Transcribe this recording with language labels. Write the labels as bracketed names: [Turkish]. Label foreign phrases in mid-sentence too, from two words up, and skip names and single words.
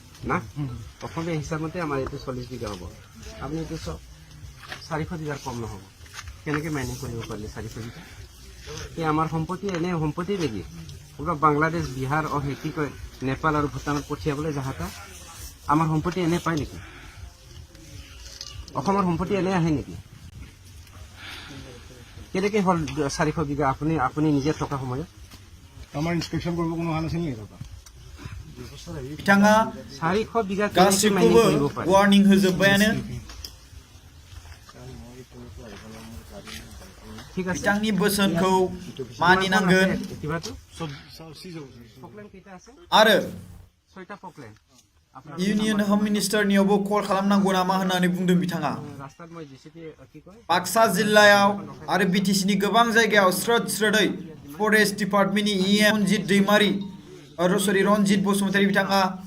[Assamese] na অসমীয়া হিসাব মতে আমাৰ এইটো 40 বিঘা হ'ব আপুনি এইটো 400 বিঘাৰ কম নহ'ব কেনেকৈ মাইনিং কৰিব পাৰিলে 400 বিঘা এই আমাৰ সম্পত্তি এনে সম্পত্তি নেকি পুৰা বাংলাদেশ বিহাৰ কি কয় নেপাল আৰু ভূটানত পঠিয়াবলৈ জাহাতা আমাৰ সম্পত্তি এনে পায় নেকি অসমৰ সম্পত্তি এনে আহে নেকি কেনেকৈ হ'ল 400 বিঘা আপুনি নিজে থকা সময়ত আমাৰ ইনস্পেকশন কৰিব কোনো হাল আছে নেকি [Bodo] बिथाङा 400 बिघा गासिबखौबो वार्निं होजोब्बायानो बिथांनि बोसोनखौ मानिनांगोन आरो [English] union home minister [Bodo] कल खालामनांगौ नामा होननानै बुंदों बिथाङा बाक्सा जिल्लायाव आरो बिटिसिनि गोबां जायगायाव स्रोदै [English] forest department [Bodo] रनजित दैमारि रनजित बसुमतारी बिथाङा